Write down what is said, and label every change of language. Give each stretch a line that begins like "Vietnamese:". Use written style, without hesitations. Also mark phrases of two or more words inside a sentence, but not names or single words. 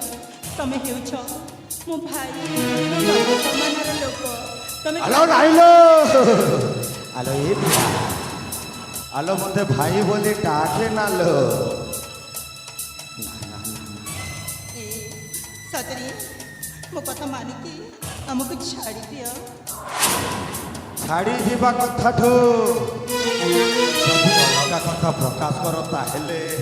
Odia: ତମେ ହେଉଛ ମୋ ଭାଇ, ବାବା ସମାନର ଲୋକ। ତମେ ଆଲୋ ନାଇଲୋ ଆଲୋ ଏ ପ୍ରିୟା, ଆଲୋ ମତେ ଭାଇ ବୋଲି ଡାକେ ନାଲୋ। ଏ ସତରେ ମୋ କଥା ମାନିକି ଆମକୁ ଛାଡ଼ି ଦିଅ। ছাড়ি ଯିବା କଥାଠୁ ସବୁ ଅଲଗା। ଅଲଗା କଥା ପ୍ରକାଶ କର ତାହେଲେ